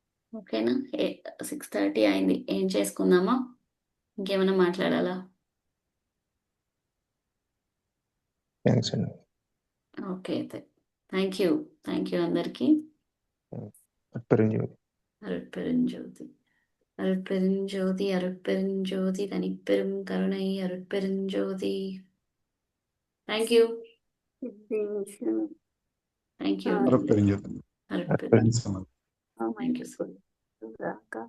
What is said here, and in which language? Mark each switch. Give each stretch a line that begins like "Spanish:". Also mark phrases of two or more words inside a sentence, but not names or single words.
Telugu: ఓకేనా? 6:30 అయింది. ఏం చేసుకుందామా? ఇంకేమైనా మాట్లాడాలా? థ్యాంక్స్ అండి. ఓకే అయితే
English: thank you
Telugu: అందరికీ. అట్పరింజోతి.
Tamil: அருட்பெருஞ்சோதி அருட்பெருஞ்சோதி அருட்பெருஞ்சோதி தனிப்பெரும் கருணை அருட்பெருஞ்சோதி.
English: thank you
Telugu: సిద్ధి అరుపెరింజోతి. అరుట్పెరుంజోతి. థ్యాంక్స్ అమ్మా.
English: thank you so
Telugu: ఇంకా